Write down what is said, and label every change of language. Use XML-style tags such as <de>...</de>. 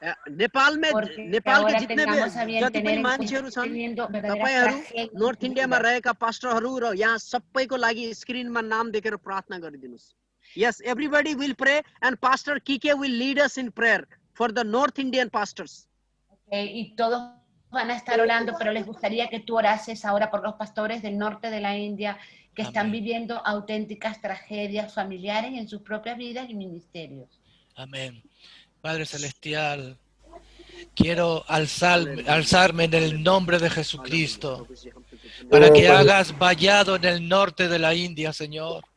<ne>नेपाल</ne> <hi>के जितने भी</hi> <ne>जति पनि मान्छेहरू छन् तपाईहरु नर्थ इन्डियामा रहेका पास्टरहरु र यहाँ सबैको लागि स्क्रिनमा नाम देखेर प्रार्थना गरिदिनुस्.</ne> <en>Yes, everybody will pray and Pastor Kike will lead us in prayer for the North Indian pastors.</en> <es>Y todos van a estar orando, pero les gustaría que tú orases ahora por los pastores del norte de la India que están viviendo auténticas tragedias familiares en sus propias vidas y ministerios. Amén. Padre Celestial, quiero alzarme en el nombre de Jesucristo para que hagas vallado en el norte de la India, Señor.</es>